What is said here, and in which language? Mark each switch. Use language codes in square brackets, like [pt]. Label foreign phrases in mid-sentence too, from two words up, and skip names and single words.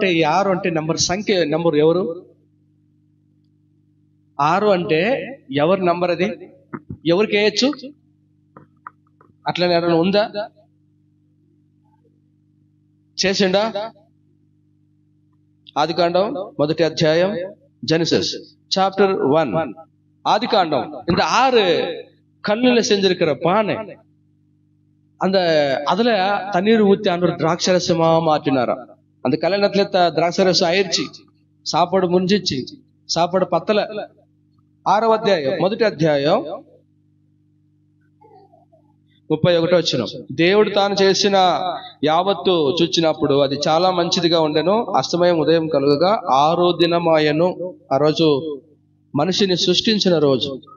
[te] ఈ 6 అంటే సంఖ్య నంబర్ ఎవరు? 6 అంటే ఎవరి నంబర్ అది? ఎవరికి వేయచ్చు? అట్లనే ఎవరైనా ఉందా? చేసిండా? ఆదికాండం 1వ అధ్యాయం, [en] Genesis chapter [te] 1. [ta] ஆதிகாண்டம் இந்த 6 கல்லுல செஞ்சிருக்கிற பானை, அந்த அதுல தண்ணீர் ஊத்தி ஆண்டவர் திராட்சரசமா மாற்றினாரா. அந்த கல்யாணத்துல திராட்சரசம் ஆயிடுச்சு, சாப்பாடு முடிஞ்சிச்சு, சாப்பாடு பத்தல. [te] 6వ అధ్యాయం 1వ అధ్యాయం 31వ వచనం. దేవుడు తాను చేసిన యావత్తు చూచినప్పుడు అది చాలా మంచిదిగా ఉండెను. అస్తమయం ఉదయం కలుగగా 6వ దినమాయను. ఆ రోజు మనిషిని సృష్టించిన రోజు.